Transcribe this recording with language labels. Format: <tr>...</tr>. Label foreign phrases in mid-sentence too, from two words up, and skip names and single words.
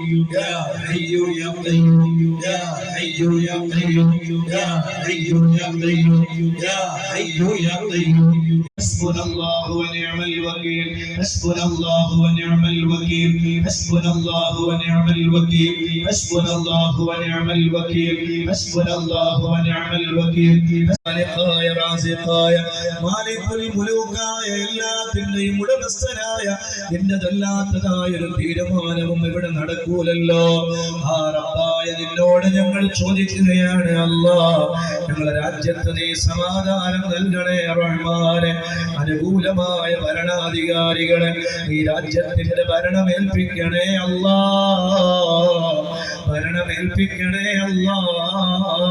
<ar>يا حي يا قيوم يا حي يا قيوم يا حي يا قيوم يا حي يا قيوم حسبنا الله ونعم الوكيل حسبنا الله ونعم الوكيل حسبنا الله ونعم الوكيل حسبنا الله ونعم الوكيل حسبنا الله ونعم الوكيل</ar> <ml>خالقായ റാസിഖായ മാലികുൽ മുലൂക്കായ എല്ലാത്തിന്റെയും ഉടമസ്ഥനായ എന്നതല്ലാത്തതായ ഒരു തീരുമാനവും ഇവിടെ നടക്കൂലല്ലോ ആ റബ്ബായ നിന്നോട് ഞങ്ങൾ ചോദിക്കുകയാണ് അല്ലാഹ് ഞങ്ങളുടെ രാജ്യത്ത് നീ സമാധാനം നൽകണേ റഹ്മാനെ അനുകൂലമായ ഭരണാധികാരികളെ ഈ രാജ്യത്തിന്റെ ഭരണമേൽപ്പിക്കണേ അല്ലാഹ് ഭരണമേൽപ്പിക്കണേ അല്ലാഹ്</ml>